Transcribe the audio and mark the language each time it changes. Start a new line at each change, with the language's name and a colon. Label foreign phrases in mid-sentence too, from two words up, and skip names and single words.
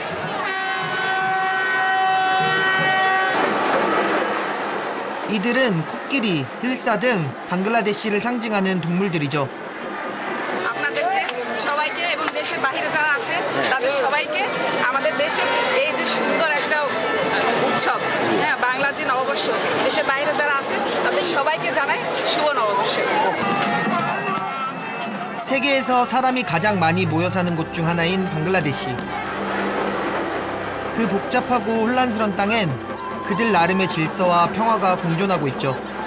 Korean: 이들은 코끼리, 힐사 등 방글라데시를 상징하는 동물들이죠.
Bangla: আপনাদেরকে সবাইকে এবং দেশের বাইরে যারা আছে তাদের সবাইকে আমাদের দেশের এই যে সুন্দর একটা উৎসব, হ্যাঁ, বাংলার যে নববর্ষ, দেশের বাইরে যারা আছে তাদের সবাইকে জানাই শুভ নববর্ষ।
Korean: 세계에서 사람이 가장 많이 모여 사는 곳 중 하나인 방글라데시. 그 복잡하고 혼란스런 땅엔 그들 나름의 질서와 평화가 공존하고 있죠.